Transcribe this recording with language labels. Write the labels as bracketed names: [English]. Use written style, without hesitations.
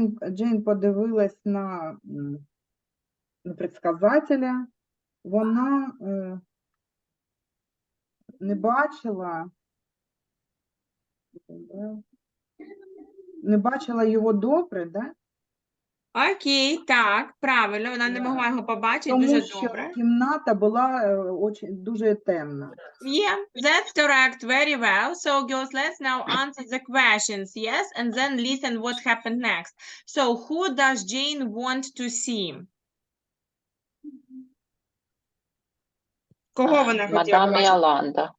[Ukrainian] Джейн подивилась на предсказателя. Вона не бачила його добре, да? Окей, так, правильно, вона не могла його побачити Тому дуже що добре. кімната була дуже темна. [English] Yeah, that's correct, very well. So, girls, let's now answer the questions, yes? And then listen what happened next. So, who does Jane want to see? [Ukrainian] Кого вона хотіла Мадам побачити? Йоланда.